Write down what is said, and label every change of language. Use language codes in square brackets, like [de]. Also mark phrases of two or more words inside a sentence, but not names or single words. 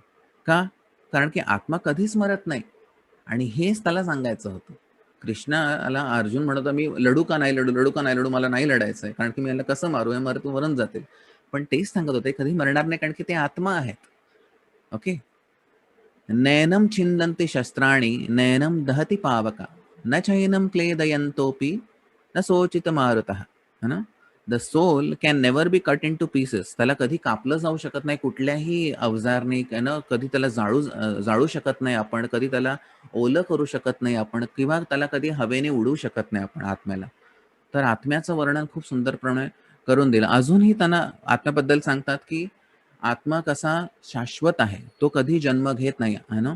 [mr] का? कारण की आत्मा कधीच मरत नाही आणि हेच त्याला सांगायचं होतं. कृष्णाला अर्जुन म्हणतो, मी लढू का नाही लढू, लढू का नाही लढू, मला नाही लढायचंय, कारण की मी याला कसं मारू, हे मरून जातील. पण तेच सांगत होते कधी मरणार नाही, कारण की ते आत्मा आहेत. ओके. [sa] नैनम छिंदन्ति शस्त्राणि नैनम दहति पावका न चैनम क्लेदयन्तोपि न सोचित मारुतः, [hi] है ना. [en] The soul can never be cut into pieces. [mr] त्याला कधी कापलं जाऊ शकत नाही कुठल्याही अवजारने, ना कधी त्याला जाळू शकत नाही आपण, कधी त्याला ओलं करू शकत नाही आपण, किंवा त्याला कधी हवेने उडवू शकत नाही आपण आत्म्याला. तर आत्म्याचं वर्णन खूप सुंदरपणे करून दिलं. अजूनही त्यांना आत्म्याबद्दल सांगतात की आत्मा कसा शाश्वत आहे, तो कधी जन्म घेत नाही, [hi] है ना.